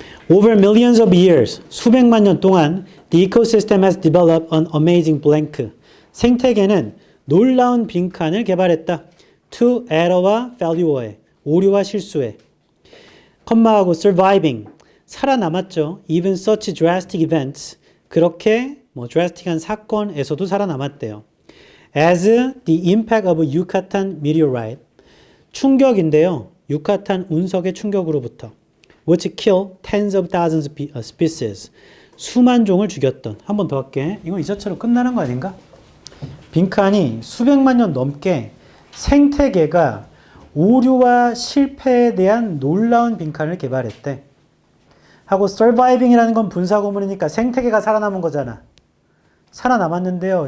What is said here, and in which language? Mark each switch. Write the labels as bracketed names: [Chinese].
[English] Over millions of years, [Korean] 수백만 년 동안 [English] the ecosystem has developed an amazing blank. [Korean] 생태계는 놀라운 빈칸을 개발했다. To error와 failure에, 오류와 실수에. 컴마하고 surviving, 살아남았죠. [English] Even such drastic events, [Korean] 그렇게 drastic한 사건에서도 살아남았대요. [English] As the impact of Yucatan meteorite, [Korean] 충격인데요. 유카탄 운석의 충격으로부터 [English] which kill tens of thousands of species, [Korean] 수만 종을 죽였던. 한 번 더 할게. 이건 이 자체로 끝나는 거 아닌가? 빈칸이 수백만 년 넘게 생태계가 오류와 실패에 대한 놀라운 빈칸을 개발했대. 하고 surviving이라는 건 분사구문이니까 생태계가 살아남은 거잖아. 살아남았는데요.